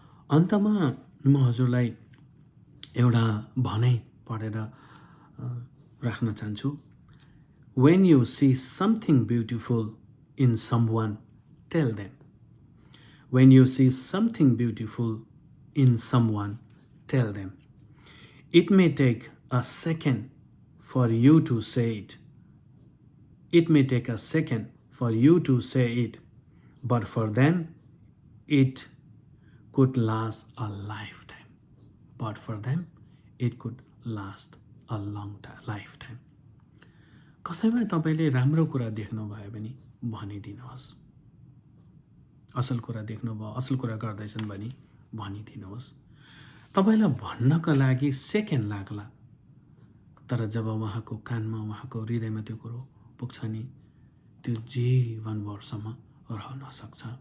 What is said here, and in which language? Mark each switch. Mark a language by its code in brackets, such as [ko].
[ne] अन्तमा म हजुरलाई एउटा भनाइ पढेर राख्न चाहन्छु। [en] When you see something beautiful in someone, tell them. When you see something beautiful in someone, tell them. It may take a second for you to say it. It may take a second for you to say it, but for them, it could last a lifetime. But for them, it could last a long lifetime. [ne] कसैमा तपाईँले राम्रो कुरा देख्नुभयो भने भनिदिनुहोस्, असल कुरा देख्नुभयो, असल कुरा गर्दैछन् भने भनिदिनुहोस्। तपाईँलाई भन्नका लागि सेकेन्ड लाग्ला, तर जब उहाँको कानमा, उहाँको हृदयमा त्यो कुरो पुग्छ नि, त्यो जीवनभरसम्म रहन सक्छ।